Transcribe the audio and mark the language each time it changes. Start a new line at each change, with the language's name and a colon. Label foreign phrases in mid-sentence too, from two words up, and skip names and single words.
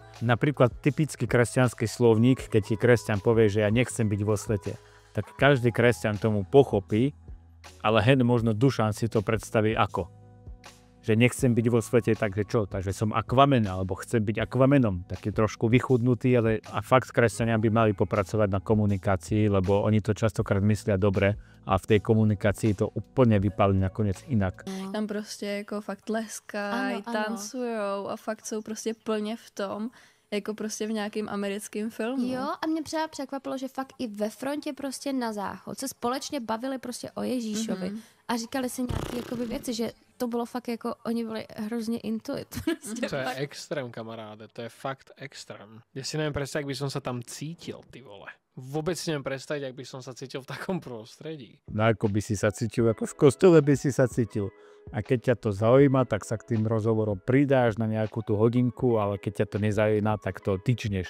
Slovak: Napríklad typický kresťanský slovník, keď ti kresťan povie, že ja nechcem byť vo svete, tak každý kresťan tomu pochopí, ale hen možno Dušan si to predstaví ako. Že nechcem byť vo svete, takže čo? Takže som akvamen, alebo chcem byť akvamenom. Taký trošku vychudnutý, ale a fakt kresťania by mali popracovať na komunikácii, lebo oni to častokrát myslia dobre a v tej komunikácii to úplne vypálí nakoniec inak.
Czech: Tam prostě jako fakt tleskají, tancujou a fakt jsou prostě plně v tom, jako prostě v nějakým americkém filmu. Jo, a mě třeba překvapilo, že fakt i ve frontě prostě na záchod se společně bavili prostě o Ježíšovi a říkali si nějaké jakoby věci, že to bylo fakt jako, oni byli hrozně intuit. To je extrém, kamaráde, to je fakt extrém.
Slovak: Ja si neviem predstaviť, ak by som sa tam cítil,
Czech: ty vole.
Slovak: Vôbec si neviem predstaviť, ak by som sa cítil v takom prostredí. No ako by si sa cítil, ako v kostole by si sa cítil. A keď ťa to zaujíma, tak sa k tým rozhovorom pridáš na nejakú tú hodinku, ale keď ťa to nezaujíma, tak to tyčneš.